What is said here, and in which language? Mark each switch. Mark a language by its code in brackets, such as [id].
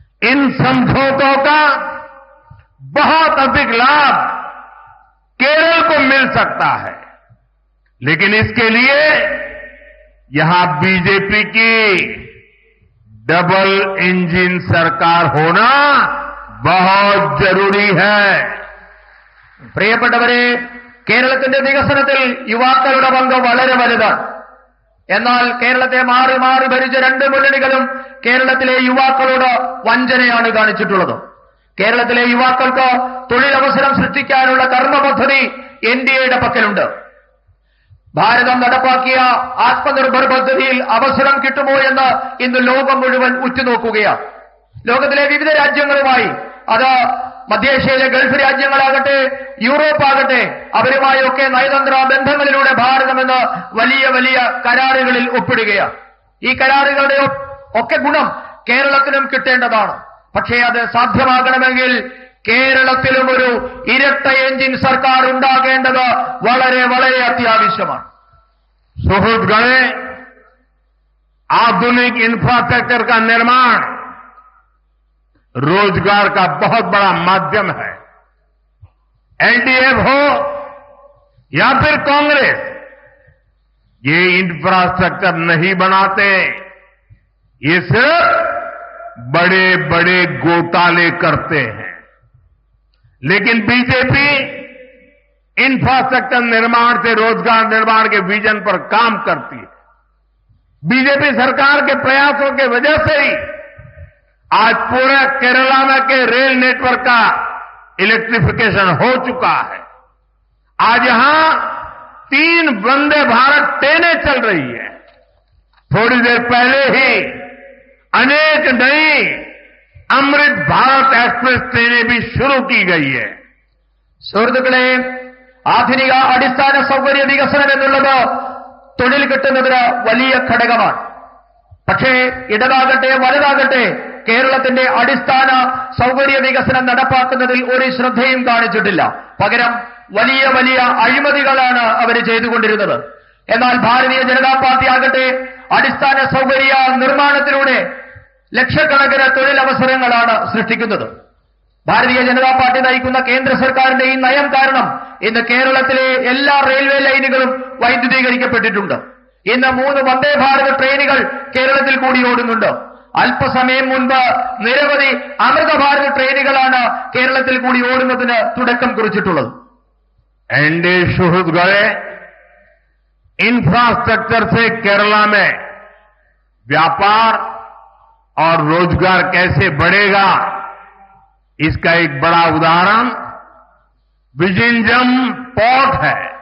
[hi] इन समझौतों का बहुत अधिक लाभ केरल को मिल सकता है, लेकिन इसके लिए यहां बीजेपी की डबल इंजन सरकार होना बहुत जरूरी है। [ml] പ്രിയപ്പെട്ടവരെ, കേരളത്തിന്റെ വികസനത്തിൽ യുവാക്കളുടെ പങ്ക് വളരെ വലുതാണ്. എന്നാൽ കേരളത്തെ മാറി മാറി ഭരിച്ച 2 മുന്നണികളും കേരളത്തിലെ യുവാക്കളോട് വഞ്ചനയാണ് കാണിച്ചിട്ടുള്ളത്. കേരളത്തിലെ യുവാക്കൾക്ക് തൊഴിലവസരം സൃഷ്ടിക്കാനുള്ള കർമ്മപദ്ധതി എൻഡിഎയുടെ പക്കലുണ്ട്. ഭാരതം നടപ്പാക്കിയ ആത്മനിർഭർ പദ്ധതിയിൽ അവസരം കിട്ടുമോ എന്ന് ഇന്ന് ലോകം മുഴുവൻ ഉറ്റുനോക്കുകയാണ്. ലോകത്തിലെ വിവിധ രാജ്യങ്ങളുമായി, അത് മധ്യേഷ്യയിലെ ഗൾഫ് രാജ്യങ്ങളാകട്ടെ, യൂറോപ്പ് ആകട്ടെ, അവരുമായൊക്കെ നയതന്ത്ര ബന്ധങ്ങളിലൂടെ ഭാരതം ഇന്ന് വലിയ വലിയ കരാറുകളിൽ ഒപ്പിടുകയാണ്. ഈ കരാറുകളുടെ ഒക്കെ ഗുണം കേരളത്തിനും കിട്ടേണ്ടതാണ്. പക്ഷേ അത് സാധ്യമാകണമെങ്കിൽ കേരളത്തിലും ഒരു ഇരട്ട എഞ്ചിൻ സർക്കാർ ഉണ്ടാകേണ്ടത് വളരെ വളരെ അത്യാവശ്യമാണ്. [hi] सुहृदगण, आधुनिक इंफ्रास्ट्रक्चर का निर्माण रोजगार का बहुत बड़ा माध्यम है। एलडीएफ हो या फिर कांग्रेस, ये इंफ्रास्ट्रक्चर नहीं बनाते, ये सिर्फ बड़े बड़े घोटाले करते हैं। लेकिन बीजेपी इंफ्रास्ट्रक्चर निर्माण से रोजगार निर्माण के विजन पर काम करती है। बीजेपी सरकार के प्रयासों के वजह से ही आज पूरे केरला में के रेल नेटवर्क का इलेक्ट्रिफिकेशन हो चुका है। आज यहां 3 वंदे भारत ट्रेनें चल रही है। थोड़ी देर पहले ही अनेक नई अमृत भारत एक्सप्रेस ट्रेनें भी शुरू की गई है. [ml] സുഹൃത്തുക്കളെ, ആധുനിക അടിസ്ഥാന സൗകര്യ വികസനം എന്നുള്ളത് തൊഴിൽ കിട്ടുന്നതിന് വലിയ ഘടകമാണ്. പക്ഷേ ഇടതാകട്ടെ വലുതാകട്ടെ കേരളത്തിന്റെ അടിസ്ഥാന സൗകര്യ വികസനം നടപ്പാക്കുന്നതിൽ ഒരു ശ്രദ്ധയും കാണിച്ചിട്ടില്ല. പകരം വലിയ വലിയ അഴിമതികളാണ് അവർ ചെയ്തുകൊണ്ടിരുന്നത്. എന്നാൽ ഭാരതീയ ജനതാ പാർട്ടി ആകട്ടെ അടിസ്ഥാന സൗകര്യ നിർമ്മാണത്തിലൂടെ ലക്ഷക്കണക്കിന് തൊഴിലവസരങ്ങളാണ് സൃഷ്ടിക്കുന്നത്. ഭാരതീയ ജനതാ പാർട്ടി നയിക്കുന്ന കേന്ദ്ര സർക്കാരിന്റെ ഈ നയം കാരണം ഇന്ന് കേരളത്തിലെ എല്ലാ റെയിൽവേ ലൈനുകളും വൈദ്യുതീകരിക്കപ്പെട്ടിട്ടുണ്ട്. ഇന്ന് 3 വന്ദേ ഭാരത് ട്രെയിനുകൾ കേരളത്തിൽ കൂടി ഓടുന്നുണ്ട്. അല്പസമയം മുൻപ് നിരവധി അമൃത ഭാരത് ട്രെയിനുകളാണ് കേരളത്തിൽ കൂടി ഓടുന്നതിന് തുടക്കം കുറിച്ചിട്ടുള്ളത്. [hi] एनडीए सुहृद गए इंफ्रास्ट्रक्चर से केरला में व्यापार और रोजगार कैसे बढ़ेगा, इसका एक बड़ा उदाहरण विजिंजम पोर्ट है.